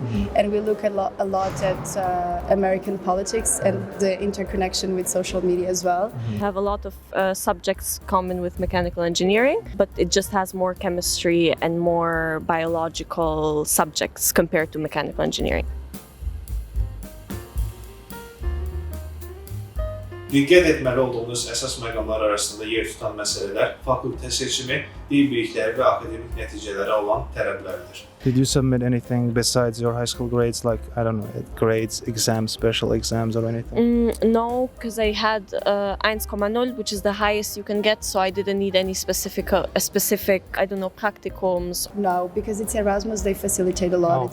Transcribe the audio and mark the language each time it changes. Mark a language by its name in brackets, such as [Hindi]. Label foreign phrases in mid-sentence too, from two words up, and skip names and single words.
[English] And we look a lot at American politics and the interconnection with social media as well. We have a lot of subjects common with mechanical engineering, but it just has more chemistry and more biological subjects compared to mechanical engineering. [Azerbaijani] Diqqət etməli olduğunuz əsas məqamlar arasında yer tutan məsələlər fakültə seçimi, dil bilikləri və akademik nəticələrə olan tələblərdir. [English] Did you submit anything besides your high school grades, like, I don't know, grades, exams, special exams or anything? No, because I had 1,0, which is the highest you can get, so I didn't need any specific, I don't know, practicums. No, because it's Erasmus, they facilitate a lot.